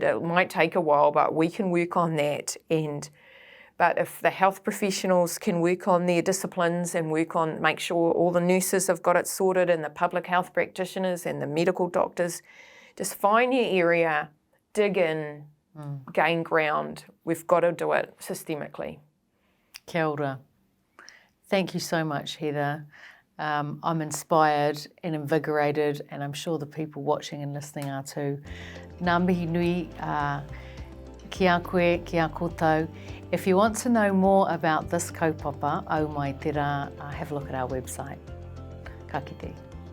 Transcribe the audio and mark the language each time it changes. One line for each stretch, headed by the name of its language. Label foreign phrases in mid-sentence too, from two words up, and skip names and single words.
English: It might take a while, but we can work on that. But if the health professionals can work on their disciplines and make sure all the nurses have got it sorted, and the public health practitioners and the medical doctors, just find your area, dig in, gain ground. We've got to do it systemically.
Māori: Kia ora.
English: Thank you so much, Heather. I'm inspired and invigorated, and I'm sure the people watching and listening are too.
Māori: Ngā mihi nui ki a koe, ki a koutou.
English: If you want to know more about this kaupapa, Au Mai Te Rā, have a look at our website.
Māori: Ka kite.